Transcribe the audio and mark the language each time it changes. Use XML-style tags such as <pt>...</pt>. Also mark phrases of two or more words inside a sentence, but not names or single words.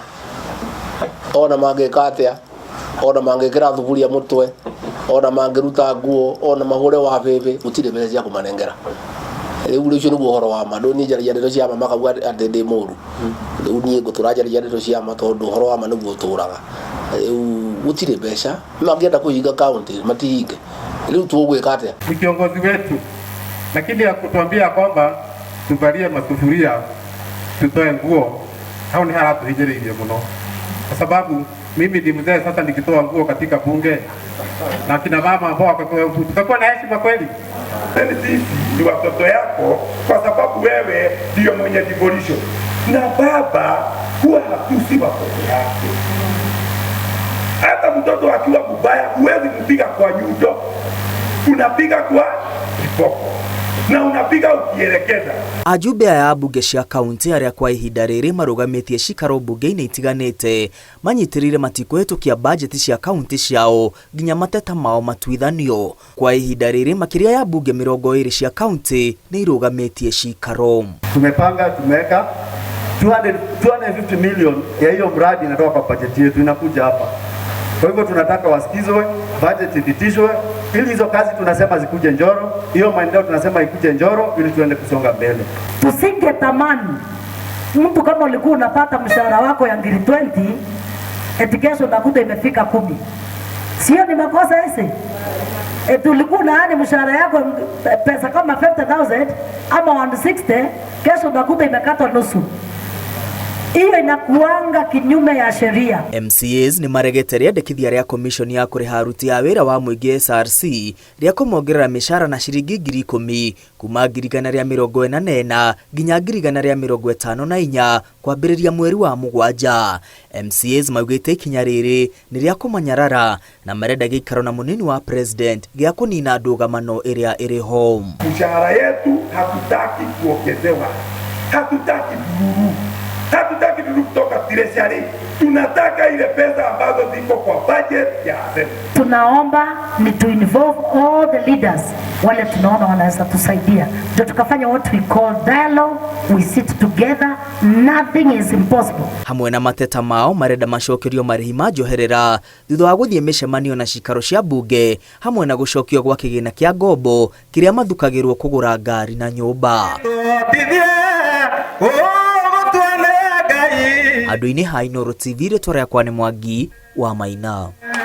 <ki>Ona mangĩka atĩa, ona mangĩkĩra thuburia mũtwe, ona mangĩruta nguo, ona mahũre wa bebe, gũtirĩ mbeca cia kũmanengera. Rĩu ũcio nĩguo ũhoro wa ma, ndũnĩnjaragia ndeto cia ma makauga atĩ ndĩ mũru. Rĩu niĩ ngũtũranjaragia ndeto cia ma tondũ ũhoro wa ma nĩguo ũtũraga. Rĩu gũtirĩ mbeca, mangĩenda kũhinga kaunti matihinge. Rĩu tũgwĩka atĩa?</ki> <sw>Ni kiongozi wetu, lakini hakutuambia kwamba tuvalie masufuria, tutoe nguo, hao ni</sw> <ki>haratuhinyĩrĩirie mũno.</ki> <sw>Kwa sababu mimi ni mzee sasa nikitoa nguo katika bunge na kina mama ambao tutakuwa na heshima kweli? Sisi ni watoto yako kwa sababu wewe ndio mwenye devolution. Na baba huwa hatusi watoto yake. Hata mtoto akiwa mbaya huwezi kupiga kwa nyundo. Unapiga kwa kiboko. Na unapiga ukielekeza.</sw> <ki>Ajumbe aya bunge cia kaunti aria kwa ihinda rĩrĩ marugamĩtie cikaro bunge-inĩ itiganĩte manyitirire matikũhetũkia bajeti cia kaunti ciao nginya mateta mao matuithanio. Kwa ihinda rĩrĩ makiria ya bunge 20 cia kaunti nĩ irugamĩtie cikaro.</ki> <sw>Tumepanga tumeweka 250 million ya hiyo mradi inatoka kwa bajeti yetu inakuja hapa. Kwa hivyo tunataka wasikizwe, budget ipitishwe, ili hizo kazi tunasema zikuje Njoro, hiyo maendeleo tunasema ikuje Njoro ili tuende kusonga mbele. Tusingetamani mtu kama ulikuwa unapata mshahara wako ya ngiri 20, eti kesho unakuta imefika 10. Sio ni makosa hizi? Eti ulikuwa unaani mshahara yako pesa kama 50,000 ama 160, kesho unakuta imekatwa nusu. Iyo inakuanga kinyume ya sheria.</sw> <ki>MCAs ni maregete rĩendekithia rĩa commission ya kũrĩha aruti a wĩra wa mũingĩ SRC rĩa kũmongerera mĩcara na ciringi 10,000 kuma 144 nginya 154 kwambĩrĩria mweri wa Mũgwanja. MCAs maugĩte ikinya rĩrĩ nĩ rĩa kũmanyarara na marenda gĩikaro na mũnini wa President gĩa kũnina ndũgamano ĩrĩa ĩrĩ ho.</ki> <sw>Mshahara yetu hatutaki kuongezewa. Hatutaki bururu. Hatutaki kutoka treasury. Tunataka ile pesa ambazo ziko kwa budget ya Assembly. Tunaomba ni</sw> <en>to involve all the leaders</en> <sw>wale tunaona wanaweza tusaidia. Ndio tukafanya</sw> <en>what we call dialogue, we sit together, nothing is impossible.</en> <ki>Hamwe na mateta mao marenda macokerio marĩhi ma njoherera thutha wa gũthiĩ mĩcemanio na cikaro cia bunge hamwe na gũcokio gwa kĩgĩna kĩa ngombo kĩrĩa mathukagĩrwo kũgũra ngari na nyũmba. Andũ-inĩ ha Inooro TV rĩtwa rĩakwa nĩ Mwangi wa Maina.</ki>